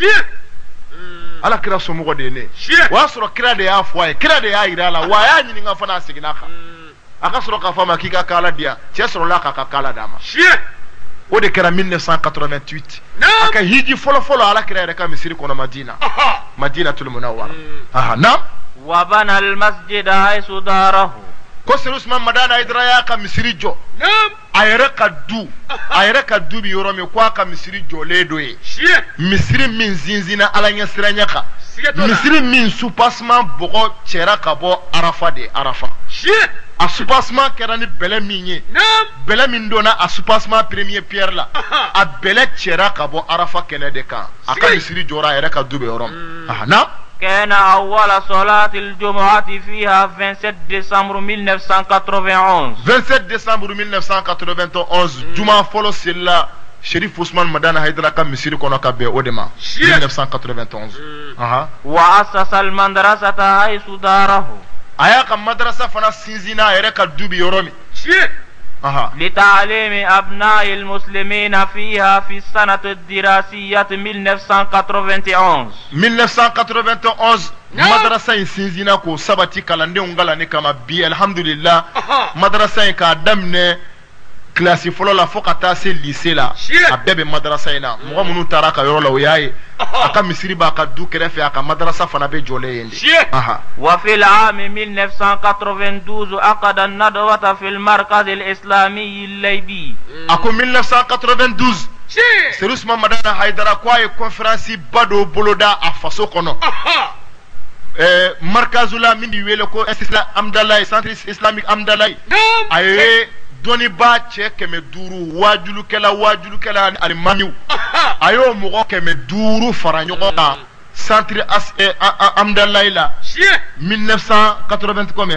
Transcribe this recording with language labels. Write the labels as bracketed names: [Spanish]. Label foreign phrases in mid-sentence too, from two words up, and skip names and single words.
[Bambara] Ala kira somɔgɔ de ye ne o y'a sɔrɔ kira de y'a fɔ a ye kira de y'a yira a la wa a y'a ɲininka fana a seginna kan a ka sɔrɔ k'a fɔ a ma k'i ka kala di yan cɛ sɔrɔla k'a ka kala d'a ma o de kɛra 1988 a ka hiji fɔlɔ Ala kira yɛrɛ ka misiri kɔnɔ Madinatul Munawwara na [Arabic] وبنى المسجد حيث داره [Bambara] ko Seydi Usman Madani Hayidara y'a ka misiri jɔ a yɛrɛ ka du bi yɔrɔ min ko a ka misiri jɔlen do ye misiri min sinsinna Ala ɲɛsiranya kan misiri min soupassement bɔgɔ cɛra ka bɔ Arafa de Arafa a soupassement kɛra ni bɛlɛ min ye bɛlɛ min donna a [French] soupassement premier pierre [Bambara] la a bɛlɛ cɛra ka bɔ Arafa kɛnɛ de kan a ka misiri jɔra a yɛrɛ ka du bi yɔrɔ min na [Arabic] كان أول صلاة الجمعة فيها [French] 27 décembre 1991 27 décembre 1991 [Bambara] juma fɔlɔ selila Cherif Ousmane Madani Hayidara ka misiri kɔnɔ ka bɛn o de ma 1991 [Arabic] وأسس المدرسة حيث داره [Bambara] a y'a ka madrasa fana sinsinna a yɛrɛ ka du bi yɔrɔ min [Arabic] لتعليم أبناء المسلمين فيها في السنة الدراسية [Bambara] 1991 madrasa in sinsinna k'o sabati kalandenw kalanni kama bi alhamdulillah madrasa in k'a daminɛ kilasi fɔlɔ la fo ka taa se lycée la a bɛɛ bɛ madrasa in na mɔgɔ minnu taara a ka yɔrɔ la o y'a ye a ka misiri b'a ka du kɛrɛfɛ a ka madrasa fana bɛ jɔlen yen de [Arabic] وفي العام 1992 عقد الندوة في المركز الإسلامي الليبي [Bambara] a ko 1992 Seydi Usman Madani Hayidara ko a ye conférence ba dɔ boloda a faso kɔnɔ markazu la min bɛ wele ko Amdalaye [French] centre islamique [Bambara] Amdalaye a ye dɔnniba cɛ 500 waajulukɛla alimamiw a y'o mɔgɔ 500 fara ɲɔgɔn kan centre Amdalaye la 1992